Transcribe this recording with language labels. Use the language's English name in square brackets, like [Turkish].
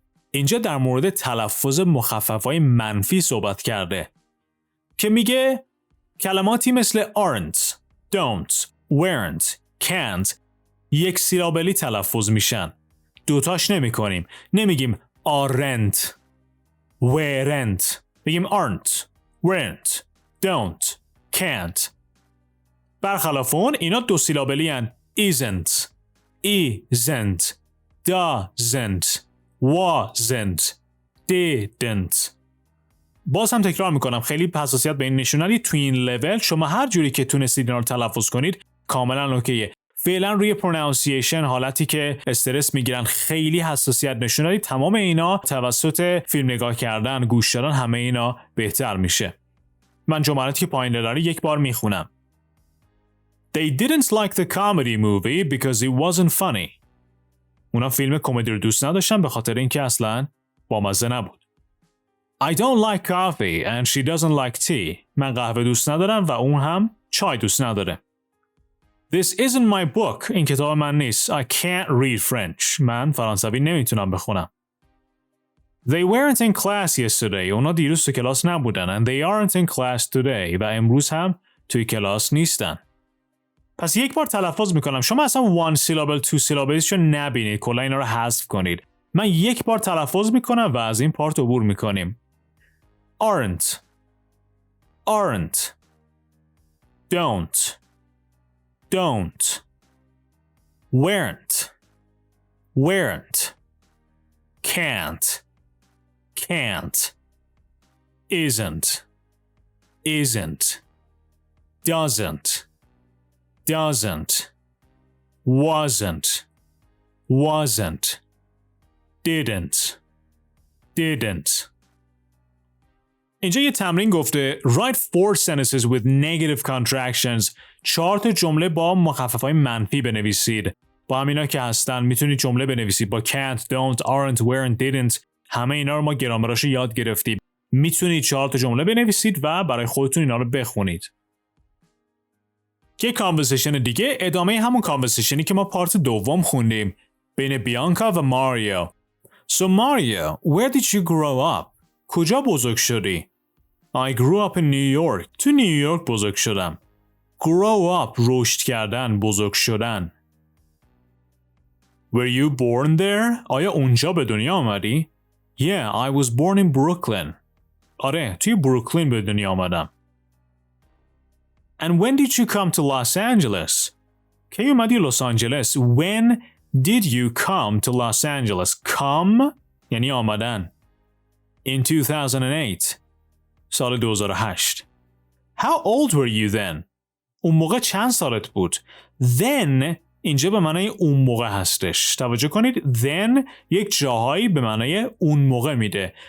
[Persian] اینجا در مورد تلفظ مخفف‌های منفی صحبت کرده که میگه کلماتی مثل aren't, don't, weren't, can't یک سیلابلی تلفظ میشن. دوتاش نمی کنیم. نمیگیم [English] aren't, weren't. [Persian] بگیم aren't, [English] weren't, don't, can't. [Persian] برخلاف اون اینا دو سیلابلی هن. [English] isn't, isn't, doesn't, wasn't, didn't. [Persian] باز هم تکرار میکنم، خیلی حساسیت به این نشونالی. تو این لول شما هر جوری که تونستید اینا رو تلفظ کنید کاملا اوکیه. فعلا روی پرونانسیشن، حالتی که استرس میگیرن، خیلی حساسیت نشونالی. تمام اینا توسط فیلم نگاه کردن، گوش دادن، همه اینا بهتر میشه. من جملاتی که پایین داره یک بار میخونم. [English] They didn't like the comedy movie because it wasn't funny. [Persian] اونا فیلم کمدی رو دوست نداشتن به خاطر اینکه اصلاً بامزه نبود. [English] I don't like coffee and she doesn't like tea. [Persian] من قهوه دوست ندارم و اون هم چای دوست نداره. [English] This isn't my book. [Persian] این کتاب من نیست. [English] I can't read French. [Persian] من فرانسوی نمیتونم بخونم. [English] They weren't in class yesterday. [Persian] اونا دیروز تو کلاس نبودن. [English] And they aren't in class today. [Persian] و امروز هم توی کلاس نیستن. پس یک بار تلفظ میکنم. شما اصلا [English] one syllable, two syllables [Persian] شو نبینید. کلا اینا رو حذف کنید. من یک بار تلفظ میکنم و از این پارت عبور میکنیم. [English] Aren't, aren't, don't, don't, weren't, weren't, can't, can't, isn't, isn't, doesn't, doesn't, wasn't, wasn't, didn't, didn't. [Persian] اینجا یه تمرین گفته [English] write 4 sentences with negative contractions. [Persian] 4 تا جمله با مخفف‌های منفی بنویسید. با همینا که هستن میتونید جمله بنویسید با can't, don't, aren't, weren't, didn't. همه اینا رو ما گرامراشو یاد گرفتیم. میتونید 4 تا جمله بنویسید و برای خودتون اینا رو بخونید. یه کانورسیشن دیگه ادامه همون کانورسیشنی که ما پارت دوم خوندیم بین بیانکا و ماریو. [English] So Mario, where did you grow up? [Persian] کجا بزرگ شدی؟ [English] I grew up in New York. [Persian] تو نیویورک بزرگ شدم. Grow up, رشد کردن، بزرگ شدن. [English] Were you born there? [Persian] آیا اونجا به دنیا آمدی؟ [English] Yeah, I was born in Brooklyn. [Persian] آره، توی بروکلین به دنیا آمدم. [English] And when did you come to Los Angeles? [Persian] کی اومدی لس آنجلس؟ [English] When did you come to Los Angeles? [Persian] Come یعنی آمدن. [English] In 2008. [Persian] سال 2008. [English] How old were you then? [Persian] اون موقع چند سالت بود؟ Then اینجا به معنای اون موقع هستش. توجه کنید then یک جاهایی به معنای اون موقع میده.